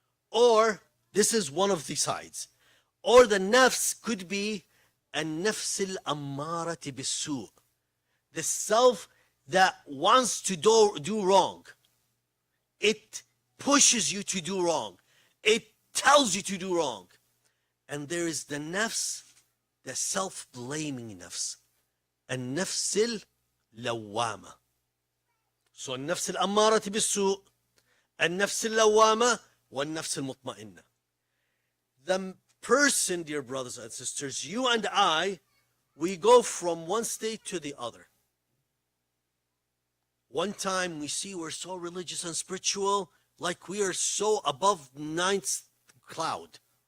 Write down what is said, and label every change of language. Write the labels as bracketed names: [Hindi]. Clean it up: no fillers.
[English] Or, this is one of the sides. Or the nafs could be a nafsil ammarati bisu, the self that wants to do wrong. It pushes you to do wrong. It tells you to do wrong. And there is the nafs, the self-blaming nafs, [Arabic] النفس اللوامة. [English] So [Arabic] النفس الأمارة بالسوء, النفس اللوامة, والنفس المطمئنة. [English] The person, dear brothers and sisters, you and I, we go from one state to the other. One time we see we're so religious and spiritual, like we are so above 9th cloud.